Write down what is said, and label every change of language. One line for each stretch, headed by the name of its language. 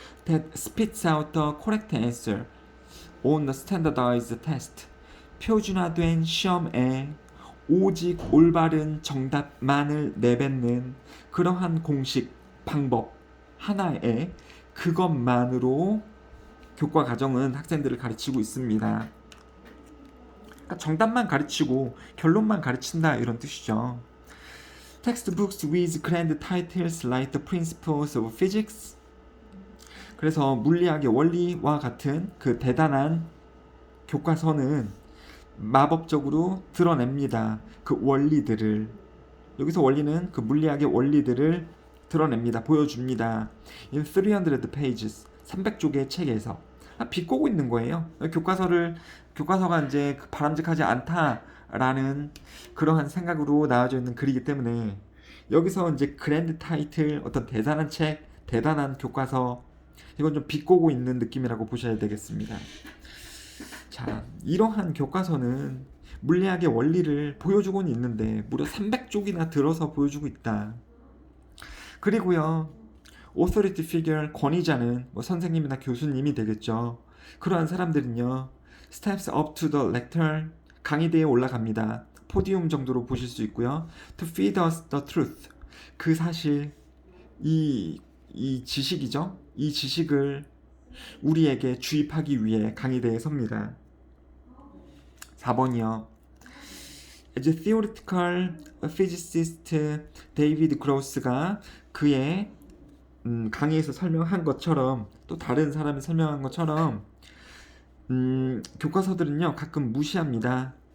English: That spits out the correct answer on the standardized test,
Korean: 표준화된 시험에 오직 올바른 정답만을 내뱉는 그러한 공식, 방법 하나에 그것만으로 교과 과정은 학생들을 가르치고 있습니다. 그러니까 정답만 가르치고 결론만 가르친다 이런 뜻이죠.
English: Textbooks with grand titles like the Principles of Physics.
Korean: 그래서 물리학의 원리와 같은 그 대단한 교과서는 마법적으로 드러냅니다. 그 원리들을. 여기서 원리는 그 물리학의 원리들을 드러냅니다. 보여줍니다.
English: In 300 pages,
Korean: 300쪽의 책에서 비꼬고 있는 거예요. 교과서가 이제 바람직하지 않다라는 그러한 생각으로 나와져 있는 글이기 때문에 여기서 이제 그랜드 타이틀, 어떤 대단한 책, 대단한 교과서, 이건 좀 비꼬고 있는 느낌이라고 보셔야 되겠습니다. 자, 이러한 교과서는 물리학의 원리를 보여주고는 있는데 무려 300쪽이나 들어서 보여주고 있다. 그리고요,
English: authority figure,
Korean: 권위자는 선생님이나 교수님이 되겠죠. 그러한 사람들은요,
English: steps up to the lectern,
Korean: 강의대에 올라갑니다. 포디움 정도로 보실 수 있고요.
English: to feed us the truth,
Korean: 그 사실, 이 지식이죠. 이 지식을 우리에게 주입하기 위해 강의대에 섭니다. 4번이요.
English: As a theoretical physicist,
Korean: 데이비드 그로스가 그의 강의에서 설명한 것처럼, 또 다른 사람이 설명한 것처럼 교과서들은요 가끔 무시합니다.